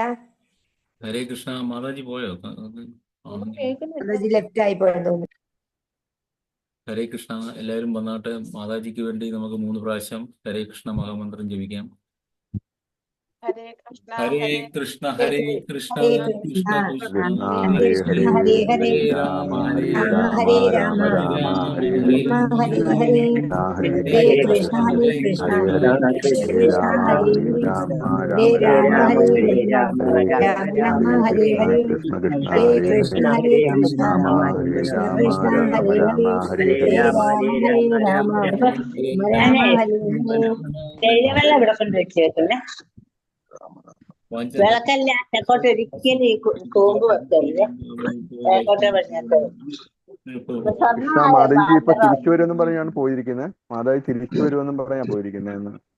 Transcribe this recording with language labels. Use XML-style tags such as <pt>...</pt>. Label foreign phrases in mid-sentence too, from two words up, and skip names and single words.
<ml>ഹരേ കൃഷ്ണ മാതാജി പോയോ? മാതാജി ലെഫ്റ്റ് ആയി പോയെന്ന് തോന്നുന്നു. ഹരേ കൃഷ്ണ. എല്ലാവരും വന്നാട്ടെ. മാതാജിക്ക് വേണ്ടി നമുക്ക് 3 പ്രാവശ്യം ഹരേ കൃഷ്ണ മഹാമന്ത്രം ജപിക്കാം.</ml> <sa>ഹരേ കൃഷ്ണ ഹരേ കൃഷ്ണ ഹരേ കൃഷ്ണ കൃഷ്ണ കൃഷ്ണ ഹരേ ഹരേ, ഹരേ രാമ ഹരേ ഹരേ രാമ രാമ രാമ രാമ ഹരേ ഹരേ ഹരേ ഹരേ ഹരേ, ഹരേ ഹരേ കൃഷ്ണ ഹരേ കൃഷ്ണ, ഹരേ ഹരേ, ഹരേ രാമ ഹരേ രാമ ഹരേ രാമ രാമ രാമ ഹരേ രാമ, ഹരേ രാമ രാമ ഹരേ, ഹരേ ഹരേ, കൃഷ്ണ കൃഷ്ണ ഹരേ ഹരേ കൃഷ്ണ ഹരേ, ഹരേ കൃഷ്ണ, രാമ ഹരേ കൃഷ്ണ രാമ കൃഷ്ണ രാമ ഹരേ രാമ ഹരേ, ഹരേ ഹരേ ഹരേ. രാമ ഹരേ രാമ, രാമ രാമ ഹരേ ഹരേ.</sa> <ml>വെള്ളം ഇവിടെ കൊണ്ട് വെച്ചേക്കുന്നേ. വിളക്കല്ല, തെക്കോട്ട് ഒരിക്കലും ഈ കോമ്പ് വെക്കരുത്. തെക്കോട്ടെ പറഞ്ഞേക്കരുത്. കൃഷ്ണ മാതാജി ഇപ്പൊ തിരിച്ചു വരുമെന്നും പറഞ്ഞാണ് പോയിരിക്കുന്നത്. മാതാജി തിരിച്ചു വരുമെന്നും പറഞ്ഞാ പോയിരിക്കുന്നതെന്ന്.</ml>